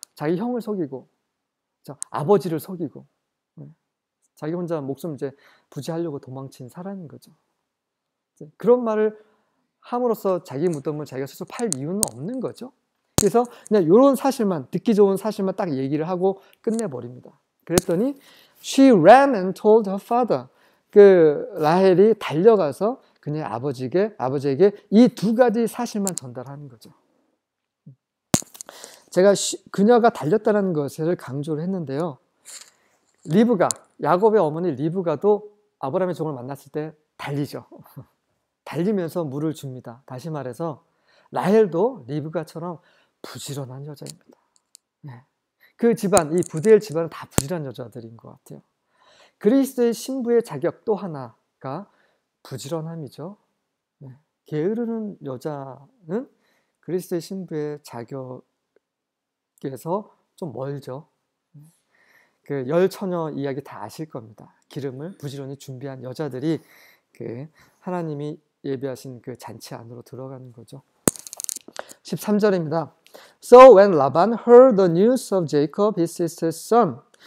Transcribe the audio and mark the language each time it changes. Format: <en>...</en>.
<ko>자기 형을 속이고 아버지를 속이고 자기 혼자 목숨 이제 부지하려고 도망친 사람인 거죠. 그런 말을 함으로써 자기 무덤을 자기가 스스로 팔 이유는 없는 거죠. 그래서 그냥 이런 사실만 듣기 좋은 사실만 딱 얘기를 하고 끝내버립니다. 그랬더니</ko> <en>she ran and told her father.</en> <ko>그 라헬이 달려가서 그녀의 아버지에게 이 두 가지 사실만 전달하는 거죠. 제가 그녀가 달렸다는 것을 강조를 했는데요. 리브가, 야곱의 어머니 리브가도 아브라함의 종을 만났을 때 달리죠. 달리면서 물을 줍니다. 다시 말해서 라헬도 리브가처럼 부지런한 여자입니다. 네. 그 집안, 이 부디엘 집안은 다 부지런한 여자들인 것 같아요. 그리스도의 신부의 자격 또 하나가 부지런함이죠. 네. 게으르는 여자는 그리스도의 신부의 자격에서 좀 멀죠. 그 열처녀 이야기 다 아실 겁니다. 기름을 부지런히 준비한 여자들이 그 하나님이 예비하신 그 잔치 안으로 들어가는 거죠. 13절입니다.</ko> <en>So when Laban heard the news of Jacob, his sister's son.</en>